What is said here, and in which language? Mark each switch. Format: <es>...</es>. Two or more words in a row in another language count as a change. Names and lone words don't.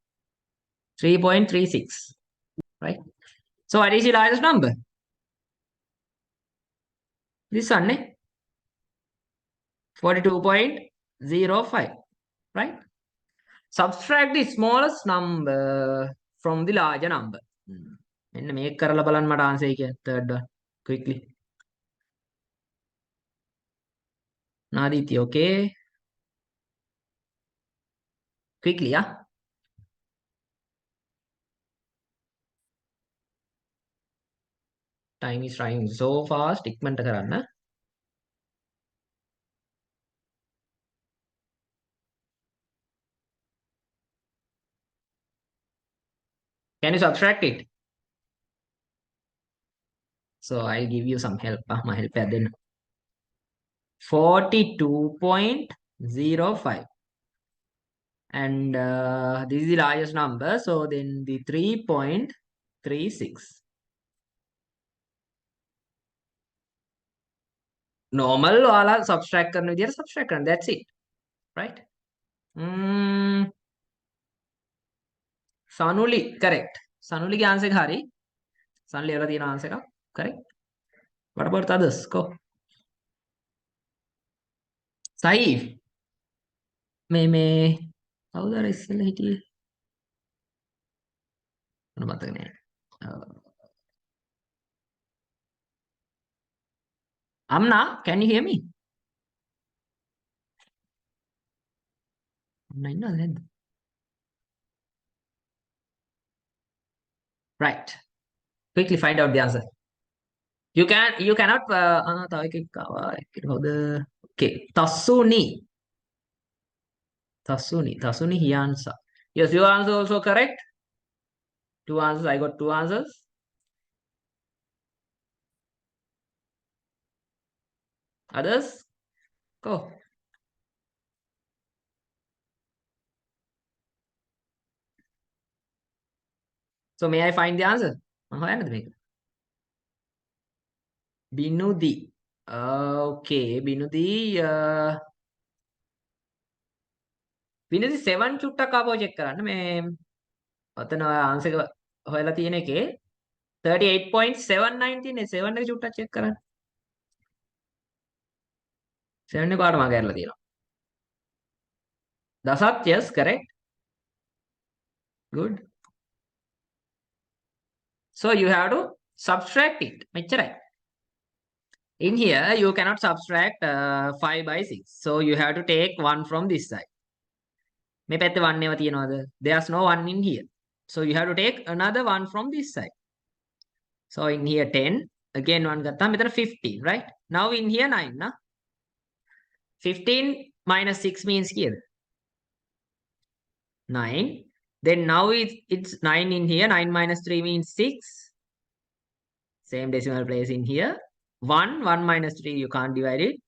<en>3.36. Right? So what is the largest number? This one, eh? 42.05. Right? Subtract the smallest number from the larger number.</en> <si>මෙන්න මේක කරලා බලන්න මට ආන්සර් එක</si> <en>third one quickly. Naditi, okay? Quickly, yeah? Time is running so fast.</en> <si>ඉක්මනට කරන්න.</si> <en>Can you subtract it? So I'll give you some help. My help then. 42.05. And this is the largest number. So then the 3.36.</en> <si>normal ඔයාලා subtract කරන විදිහට subtract කරන්න.</si> <en>That's it. Right? Sanuli, correct.</en> <si>Sanuliගේ answer එක හරි. Sanuli වල තියෙන answer එක.</si> <en>Correct. What about the others? Go. Saif.</en> <si>මේ කවුද අර ඉස්සෙල්ලා හිටියේ? මට මතක නෑ.</si> <en>Amna, can you hear me?</en> <si>Amna ඉන්නවද නැද්ද?</si> <en>Right. Quickly find out the answer. You cannot</en> <si>තව එකෙක් ආවා. කවුද?</si> <en>Okay. Tasuni Hyansa. Yes, your answer also correct. 2 answers. I got 2 answers. Others? Go. So may I find the answer? Binudi.</en> <si>Okay, Binudi. Binudi 7 චුට්ටක් ආපහු check කරන්න. මේ ඔතන answer එක හොයලා තියෙන එකේ 38.79 තියෙන්නේ 7 එක චුට්ටක් check කරන්න. 7 එක පාඩම අගහැරලා තියෙනවා. දසත්,</si> <en>yes, correct. Good. So you have to subtract it.</en> <si>මෙච්චරයි.</si> <en>In here, you cannot subtract 5 by 6. So you have to take 1 from this side.</en> <si>මේ පැත්තේ 1 ඒවා තියනවාද?</si> <en>There's no 1 in here. So you have to take another 1 from this side. So in here 10. Again 1</en> <si>ගත්තාම මෙතන</si> <en>15, right? Now in here 9, nah? 15 minus 6 means here 9. Then now it's 9 in here. 9 minus 3 means 6. Same decimal place in here. 1 minus 3, you can't divide it.</en>